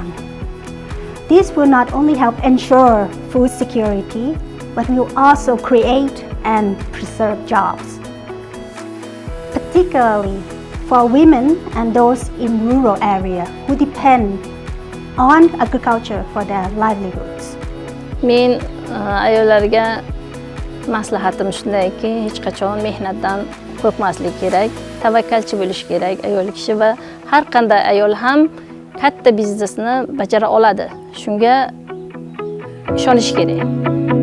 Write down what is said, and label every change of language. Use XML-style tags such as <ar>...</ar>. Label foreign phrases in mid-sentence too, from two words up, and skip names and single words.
<en>This will not only help ensure food security, but will also create and preserve jobs, particularly for women and those in rural areas who depend on agriculture for their livelihoods.</en> <uz>Men ayollarga maslahatim shundayki, hech qachon mehnatdan qo'rqmaslik kerak, tavakkalchi bo'lish kerak ayol kishi va har qanday ayol ham katta biznesni bajara oladi. Shunga ishonish kerak.</uz>